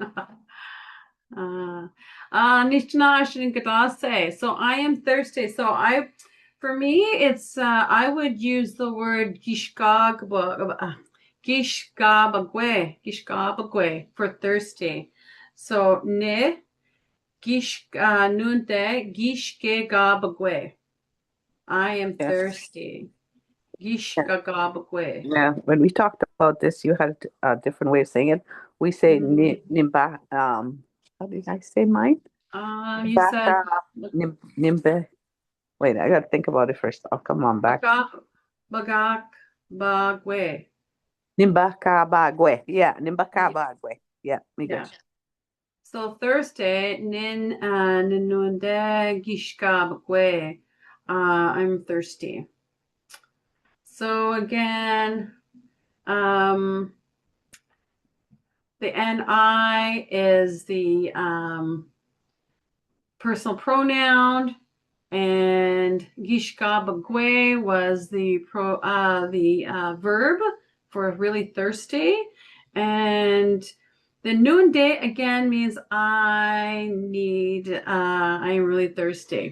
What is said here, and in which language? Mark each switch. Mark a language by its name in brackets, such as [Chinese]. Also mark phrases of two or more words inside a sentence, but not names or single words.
[Ojibwa] Nishnashinkatase. [English] So I am thirsty. So for me, it's I would use the word gishgabagwe for thirsty. [Ojibwa] So ne nunte gishgabagwe. [English] I am Yes. thirsty. Gishgabagwe. Yeah, when we talked about this, you had a different way of saying it. We say nimba. How did I say mine? You said Nimbe. Wait, I gotta think about it first. I'll come on back. [Ojibwa] bagak bagwe. [English] Nimbakabagwe. Yeah, Nimbakabagwe. Yeah, me good. Yeah. So Thursday, [Ojibwa] ninunde gishkabagwe. [English] I'm thirsty. So again, the ni is the personal pronoun, and gishkabagwe was the verb for really thirsty, and the noonday again means I'm really thirsty.